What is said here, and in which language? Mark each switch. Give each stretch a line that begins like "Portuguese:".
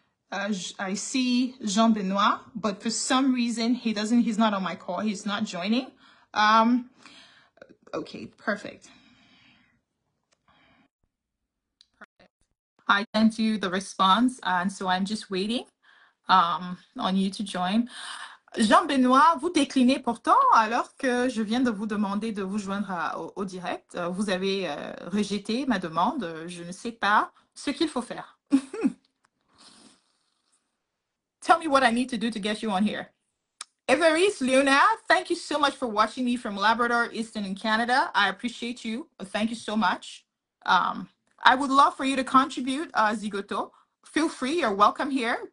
English: I see Jean-Benoit, but for some reason, he's not on my call. He's not joining. Okay, perfect. I sent you the response, and so I'm just waiting on you to join.
French: Jean-Benoit, vous déclinez pourtant alors que je viens de vous demander de vous joindre au direct. Vous avez rejeté ma demande. Je ne sais pas ce qu'il faut faire.
English: Tell me what I need to do to get you on here. Everise Luna, thank you so much for watching me from Labrador, Eastern in Canada. I appreciate you. Thank you so much. I would love for you to contribute, Zigoto, feel free. You're welcome here.